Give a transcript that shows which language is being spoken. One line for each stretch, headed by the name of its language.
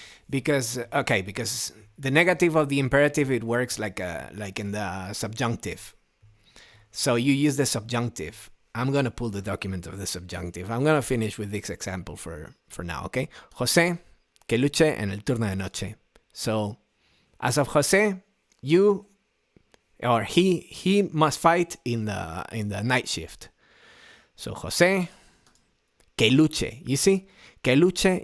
English: Because the negative of the imperative, it works like in the subjunctive. So you use the subjunctive. I'm gonna pull the document of the subjunctive. I'm gonna finish with this example for now, okay?
Spanish: José, que luche en el turno de noche.
English: So, as of José, you or he must fight in the night shift.
Spanish: So José, que luche.
English: You see,
Spanish: que luche.